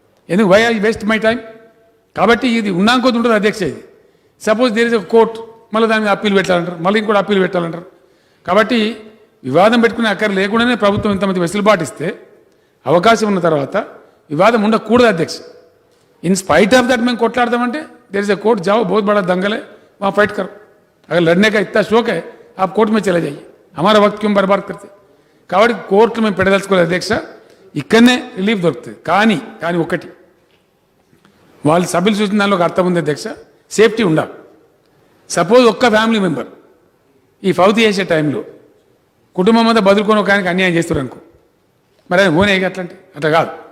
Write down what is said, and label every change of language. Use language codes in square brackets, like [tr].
[te] ఎందుకు [en] Why I waste my time? [te] కాబట్టి ఇది ఉన్నాకొద్ది ఉంటుంది అధ్యక్ష. ఇది [en] suppose there is a court, [te] మళ్ళీ దాని మీద అప్పీల్ పెట్టాలంటారు, మళ్ళీ ఇంకోటి అప్పీల్ పెట్టాలంటారు. కాబట్టి వివాదం పెట్టుకునే అక్కర లేకుండానే ప్రభుత్వం ఇంతమంది వెసులుబాటు ఇస్తే, అవకాశం ఉన్న తర్వాత వివాదం ఉండకూడదు అధ్యక్ష. [en] in spite of that [hi] मैं कोटलाड़ते [en] there is a court, [hi] जाओ बहुत बड़ा दंगल है, वहाँ फाइट करो. अगर लड़ने का इतना शौक है आप कोर्ट में चले जाइए, हमारा वक्त क्यों बर्बाद करते. [te] కాబట్టి కోర్టు మేము పెడదలుచుకోలేదు అధ్యక్ష, ఇక్కడనే రిలీఫ్ దొరుకుతుంది. కానీ ఒకటి వాళ్ళు సభ్యులు చూసిన దానిలో ఒక అర్థం ఉంది అధ్యక్ష, సేఫ్టీ ఉండాలి. సపోజ్ ఒక్క ఫ్యామిలీ మెంబర్ ఈ ఫౌతీ చేసే టైంలో కుటుంబం అంతా బదులుకొని ఒక ఆయనకి అన్యాయం చేస్తారు అనుకో, మరి ఆయన ఓనే అట్లా కాదు.